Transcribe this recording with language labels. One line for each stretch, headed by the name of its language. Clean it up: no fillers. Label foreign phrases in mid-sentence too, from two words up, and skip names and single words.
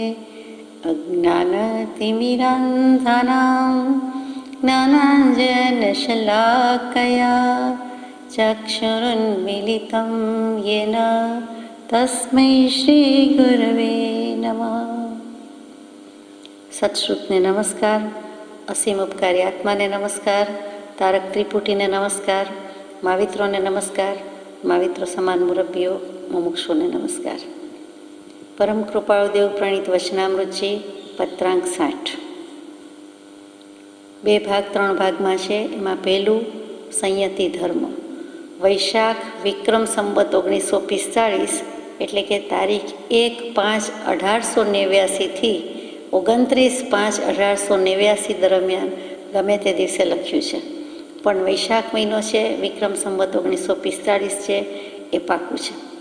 Sanskrit: अज्ञानतिमिरान्धानां ज्ञानाञ्जनशलाकया चक्षुरुन्मीलितं येन तस्मै श्रीगुरवे नमः।
Gujarati: સત્શ્રુતને નમસ્કાર, અસીમ ઉપકારી આત્માને નમસ્કાર, તારક ત્રિપુટીને નમસ્કાર, માવિત્રોને નમસ્કાર, माविત્રો સમાન મુરબ્બીઓ મુમુક્ષુને નમસ્કાર। પરમ કૃપાળુ દેવ પ્રણીત વચનામૃતજી પત્રાંક 60 બે ભાગ 3 ભાગમાં છે। એમાં પહેલું સંયતિ ધર્મ। વૈશાખ વિક્રમ સંવત 1945 એટલે કે તારીખ 1/5/1889 29/5/1889 દરમિયાન ગમે તે દિવસે લખ્યું છે, પણ વૈશાખ મહિનો છે, વિક્રમ સંવત 1945 છે એ પાકું છે।